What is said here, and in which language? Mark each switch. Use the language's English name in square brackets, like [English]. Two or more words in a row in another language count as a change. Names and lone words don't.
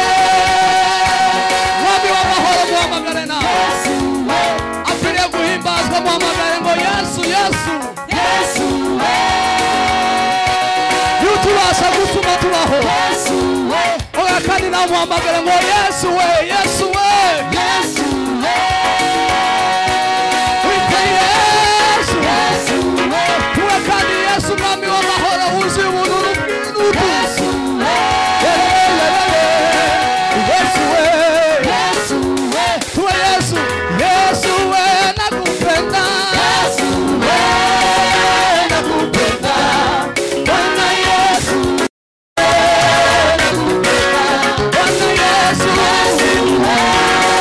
[Kinyarwanda] mwami w'amahoro muhamagare nawe, Yesu we, akwiriye guhimbazwa muhamagare ngo Yesu, Yesu, Yesu we, yutubasha gutuma tubaho, Yesu we, ugakandi namuhamagare ngo Yesu we, Yesu we, Yesu we, witwa Yesu, Yesu we, ugakandi Yesu mwami w'amahoro wuzuye ubuntu n'ubwiza, Yesu we, Yesu we, Yesu we, tuwe Yesu, Yesu we, [Swahili] nakupenda, Yesu we, nakupenda, Bwana Yesu, nakupenda, Bwana Yesu, Yesu we.